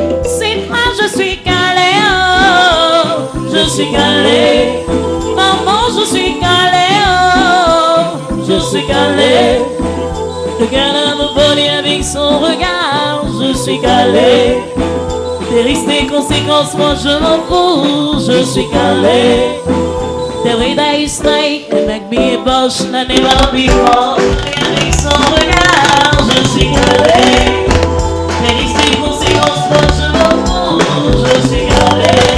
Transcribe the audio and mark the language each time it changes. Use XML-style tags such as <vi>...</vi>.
<fr>C'est moi, je suis calé, oh, je suis calé. Maman, je suis calé, oh, je suis calé. Le gars me volé avec son regard, je suis calé. Des risques, des conséquences, moi je m'en fous, je suis calé.</fr> <en>The way that you smile, you make me emotional and never before.</en> <fr>Avec son regard, je suis calé. Les risques, les conséquences, moi je m'en fous, je suis calé.</fr>